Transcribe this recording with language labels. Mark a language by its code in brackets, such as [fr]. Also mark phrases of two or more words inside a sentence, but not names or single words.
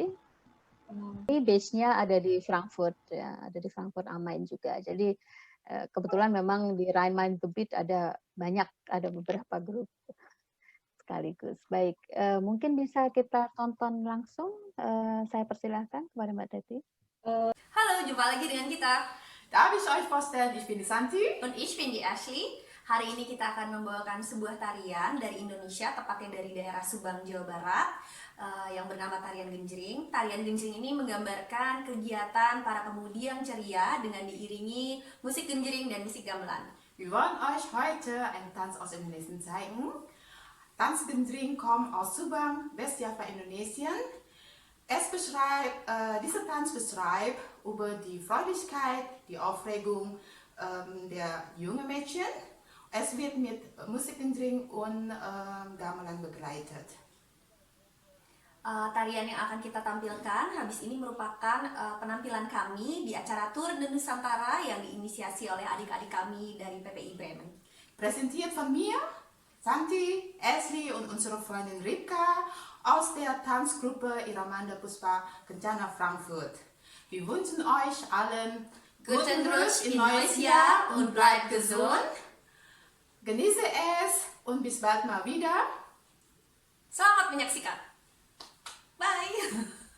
[id] Ini base-nya ada di Frankfurt ya, ada di Frankfurt am Main juga. Jadi kebetulan memang di Rhein-Main-Gebiet ada beberapa grup sekaligus. Baik, mungkin bisa kita tonton langsung. Saya persilahkan kepada Mbak Teti. Hallo, jumpa lagi dengan kita. [de] Darf ich euch vorstellen, ich bin die Santi. Und ich bin die Ashley. [id] Hari ini kita akan membawakan sebuah tarian dari Indonesia, tepatnya dari daerah Subang, Jawa Barat, yang bernama Tarian Genjring. Tarian Genjring ini menggambarkan kegiatan para pemudi yang ceria dengan diiringi musik genjring dan musik gamelan. [de] Wir wollen euch heute einen Tanz aus Indonesien zeigen. Tanz Genjring kommt aus Subang, Westjava, Indonesien. Dieser Tanz beschreibt über die Freudigkeit, die Aufregung der jungen Mädchen. Es wird mit Musik Genjring und Gamelan begleitet. [id] Tarian yang akan kita tampilkan habis ini merupakan penampilan kami di acara Tour de Nusantara yang diinisiasi oleh adik-adik kami dari PPI Bremen. [de] Präsentiert von mir, Santi, Ashley und unsere Freundin Rika aus der Tanzgruppe Iramanda Puspa Kencana Frankfurt. Wir wünschen euch allen Guten Rutsch in neues Jahr und bleibt gesund. Genieße es und bis bald mal wieder. [id] Selamat menyaksikan. Bye.